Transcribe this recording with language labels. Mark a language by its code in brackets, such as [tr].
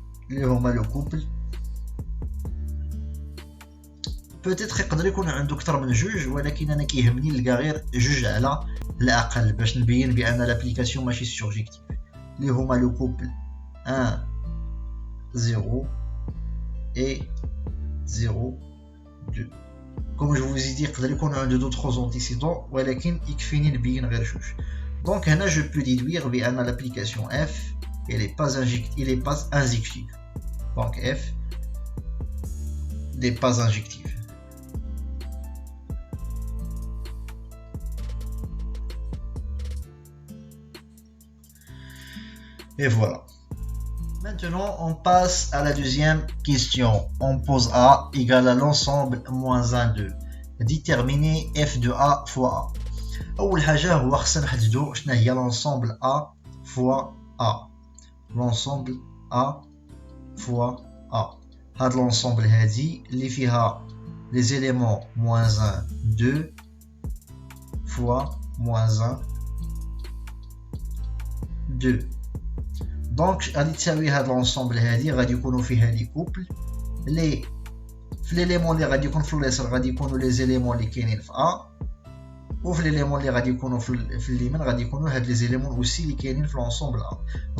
[ar] اللي هما [fr] le couple peut-être [ar] يقدر يكون عنده اكثر من جوج ولكن انا كيهمني نلقى غير جوج على الاقل باش نبين بان لابليكاسيون ماشي سورجيكتيف اللي هما لو كوبل 1 0 et 0 2. [fr] Comme je vous ai dit [ar] يقدر يكون عنده [fr] d'autres antécédents [ar] ولكن يكفيني نبين غير جوج. [fr] Donc هنا je peux déduire بان l'application f elle est pas injective. Donc f n'est pas injective. Et voilà. Maintenant, on passe à la deuxième question. On pose A égale à l'ensemble moins 1, 2. Déterminer f de A fois A. [ar] أول حاجة هو خصنا نحددو شنو هي [fr] l'ensemble A fois A. L'ensemble A fois A. [ar] هاد l'ensemble هادي اللي فيها [fr] les éléments moins 1, 2 [ar] fois moins 1, 2. دونك غادي تساوي هاد لونسومبل هادي غادي يكونوا فيها لي كوبل لي في ليليمون اللي غادي يكون في اليسار غادي يكونوا لي زيليمون اللي كاينين في ا وفي ليليمون اللي غادي يكونوا في اليمين غادي يكونوا هاد لي زيليمون اوسي اللي كاينين في لونسومبل ا.